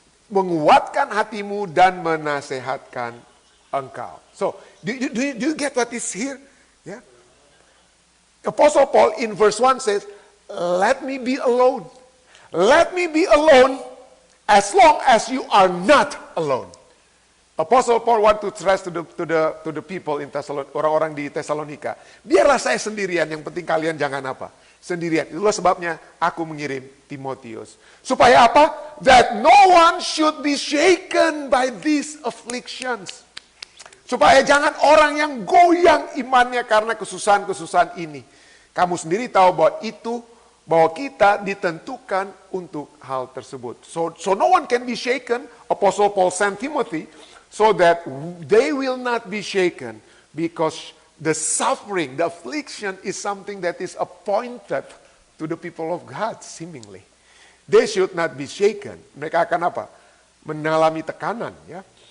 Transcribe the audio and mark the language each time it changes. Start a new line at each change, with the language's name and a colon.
Indonesian: Menguatkan hatimu dan menasehatkan engkau.
English: So do you get what is here? Yeah. Apostle Paul in verse 1 says, let me be alone. Let me be alone as long as you are not alone. Apostle Paul want to stress to the people in Thessalonica,
Indonesian: orang-orang di Thessalonica. Biarlah saya sendirian, yang penting kalian jangan apa? Sendirian. Itulah sebabnya aku mengirim Timotius. Supaya apa?
English: That no one should be shaken by these afflictions.
Indonesian: Supaya jangan orang yang goyang imannya karena kesusahan-kesusahan ini. Kamu sendiri tahu bahwa kita ditentukan untuk hal tersebut.
English: So no one can be shaken. Apostle Paul sent Timothy so that they will not be shaken, because the suffering, the affliction is something that is appointed to the people of God, seemingly. They should not be shaken.
Indonesian: Mereka akan apa? Mengalami tekanan. Ya.